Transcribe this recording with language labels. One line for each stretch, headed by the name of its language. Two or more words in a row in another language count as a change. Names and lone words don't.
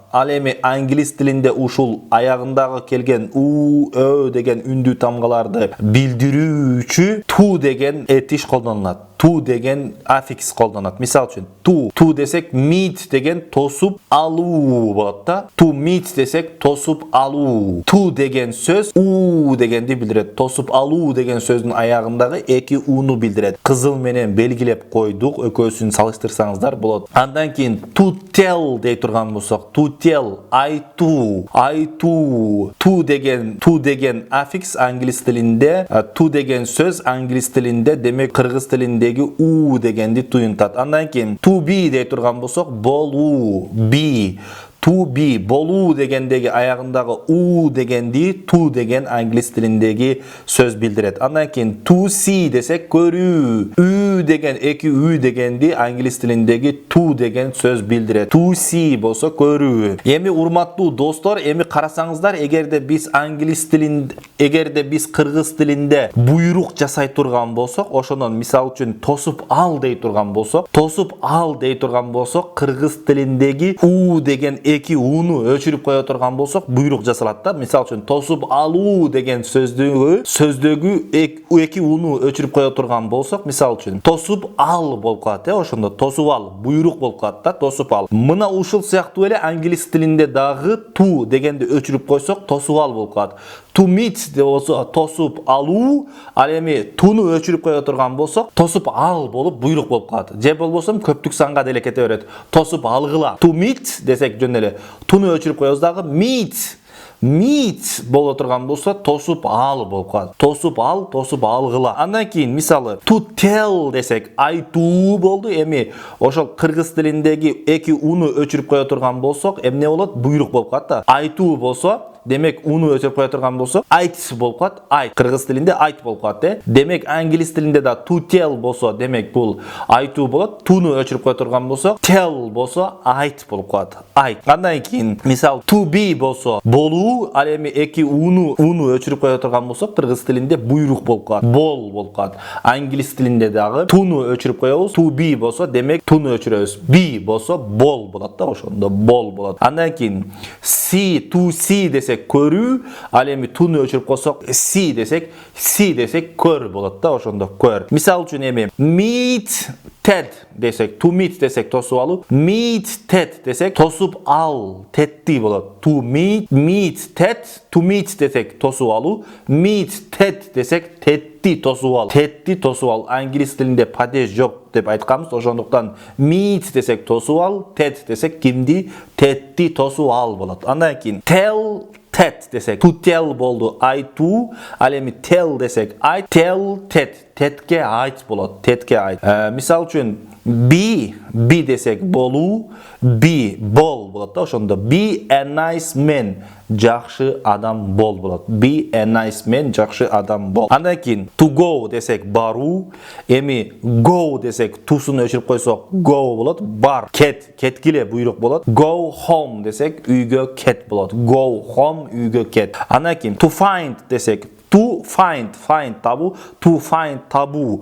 Kyrgyz: Ал эми англис тилинде ушул аягындагы келген у, деген үндүү тамгаларды билдирүүчү ту деген этиш колдонулат. Ту деген аффикс колдонулат. Мисал үчүн, ту десек meet деген тосуп алуу болот да.
English: To meet
Kyrgyz: десек тосуп алуу. Ту деген сөз у дегенди билдирет. Тосуп алуу деген сөздүн аягындагы эки уну билдирет. Кызыл менен белгилеп койдук, экөөсүн салыштырсаңыздар болот. Андан кийин
English: to tell
Kyrgyz: дей турган болсок,
English: to tell,
Kyrgyz: айтуу. Ту деген аффикс англис тилинде, ту деген сөз англис тилинде, демек кыргыз тилинде у дегенди туюнтат. Андан кийин
English: to be
Kyrgyz: дей турган болсок, болуу,
English: be. To be,
Kyrgyz: болуу дегендеги аягындагы у дегенди ту деген англис тилиндеги сөз билдирет. Андан кийин
English: to see
Kyrgyz: десек көрүү. Ü деген эки ü дегенди англис тилиндеги ту деген сөз билдирет.
English: To see
Kyrgyz: болсо көрүү. Эми урматтуу достор, эми карасаңыздар, эгерде биз кыргыз тилинде буйрук жасай турган болсок, ошондон мисал үчүн тосуп ал дей турган болсок, кыргыз тилиндеги у деген эки уну өчүрүп кое турган болсок, буйрук жасалат да. Мисал үчүн тосуп алуу деген сөздөгү эки уну өчүрүп кое турган болсок, мисал үчүн тосуп ал болуп калат, ошондо тосуп ал, буйрук болуп калат да, тосуп ал. Мына ушул сыяктуу эле англис тилинде дагы ту дегенди өчүрүп койсок, тосуп ал болуп калат.
English: To meet
Kyrgyz: де болсо тосуп алуу, ал эми туну өчүрүп кое турган болсок, тосуп ал болуп буйрук болуп калат. Же болбосо көптүк санга деле кете берет. Тосуп алгыла.
English: To meet
Kyrgyz: десек жөн эле туну өчүрүп коебуз дагы meet боло турган болсо, тосуп ал болуп калат. Тосуп ал, тосуп алгыла. Андан кийин мисалы
English: to tell
Kyrgyz: десек айтуу болду. Эми ошол кыргыз тилиндеги эки уну өчүрүп кое турган болсок, эмне болот? Буйрук болуп калат да. Айтуу болсо, демек уну өчүрүп кое турган болсок, айт болуп калат. Айт. Кыргыз тилинде айт болуп калат, Демек англис тилинде да
English: to tell
Kyrgyz: болсо, демек бул айтуу болот. Туну өчүрүп кое турган болсок, tell болсо айт болуп калат. Айт. Андан кийин мисал
English: to be
Kyrgyz: болсо болуу, ал эми эки уну өчүрүп кое турган болсок, кыргыз тилинде буйрук болуп калат. Бол болуп калат. Англис тилинде дагы туну өчүрүп коебуз.
English: To be
Kyrgyz: болсо, демек туну өчүрөбүз. Be болсо бол болот да, ошондо бол болот. Андан кийин
English: see, to see
Kyrgyz: десек көрүү, ал эми туну өчүрүп койсок, see десек көр болот да, ошондо көр. Мисал үчүн эми
English: meet Ted
Kyrgyz: десек,
English: to meet
Kyrgyz: десек тосуп алуу,
English: meet Ted
Kyrgyz: десек тосуп ал, тетти болот.
English: To meet Ted, to meet
Kyrgyz: десек тосуп алуу,
English: meet Ted
Kyrgyz: десек тетти тосуп ал. Тетти тосуп ал. Англис тилинде падеж жок деп айтканбыз, ошондуктан meet десек тосуп ал, Ted десек кимди? Тетти тосуп ал болот. Андан кийин
English: tell Ted
Kyrgyz: десек,
English: to tell
Kyrgyz: болду айтуу, ал эми tell десек айт,
English: tell Ted,
Kyrgyz: Tedке айт болот, Tedке айт. Мисал үчүн be десек болуу, бол болот да, ошондо
English: be a nice man,
Kyrgyz: жакшы адам бол болот.
English: Be a nice man,
Kyrgyz: жакшы адам бол. Андан кийин
English: to go
Kyrgyz: десек баруу, эми go десек тусун өчүрүп койсок go болот, бар, кеткиле буйрук болот.
English: Go home
Kyrgyz: десек үйгө кет болот.
English: Go home,
Kyrgyz: үйгө кет. Андан кийин
English: to find
Kyrgyz: десек
English: to find
Kyrgyz: табуу,
English: to find
Kyrgyz: табуу.